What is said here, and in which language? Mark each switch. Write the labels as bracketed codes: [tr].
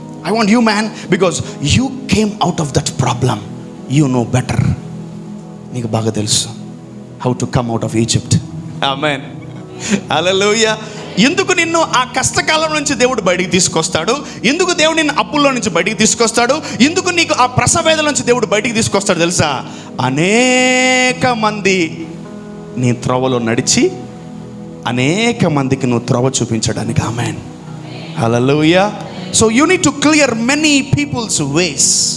[en] I want you man, because you came out of that problem. You know better. [te] నీకు బాగా తెలుసు [en] how to come out of Egypt. Amen. Hallelujah. [te] ఎందుకు నిన్ను ఆ కష్టకాలం నుంచి దేవుడు బయటికి తీసుకొస్తాడు? ఎందుకు దేవుడు నిన్ను అప్పుల్లో నుంచి బయటికి తీసుకొస్తాడు? ఎందుకు నీకు ఆ ప్రసవేదల నుంచి దేవుడు బయటికి తీసుకొస్తాడు తెలుసా? అనేక మంది నీ త్రోవలో నడిచి అనేక మందికి నువ్వు త్రోవ చూపించడానికి. ఆమేన్. హల్లెలూయా. [en] So you need to clear many people's ways.